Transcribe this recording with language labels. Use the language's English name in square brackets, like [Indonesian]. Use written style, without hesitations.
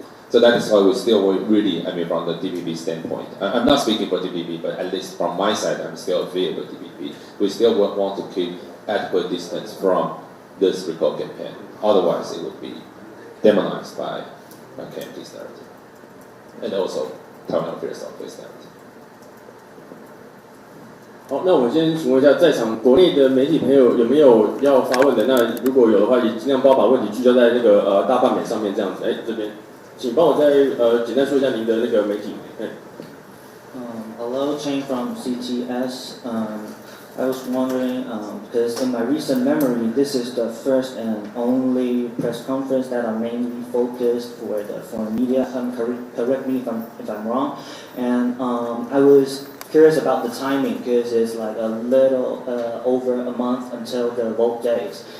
[English] So that is why we still really, from the DPP standpoint. I'm not speaking for DPP, but at least from my side, I'm still affiliated with DPP. We still want to keep adequate distance from this recall campaign. Otherwise, it would be demonized by KMT's narrative. And also Taiwan Affairs Office narrative. [Chinese] 好，那我先请问一下，在场国内的媒体朋友有没有要发问的？那如果有的话，也尽量不要把问题聚焦在那个大罢免上面这样子。哎，这边，请帮我再简单说一下您的那个媒体。 [English] Hello, Cheng from CTS. I was wondering, because in my recent memory, this is the first and only press conference that are mainly focused for the foreign media. Correct me if I'm wrong. And I was curious about the timing because it's like a little over a month until the vote days.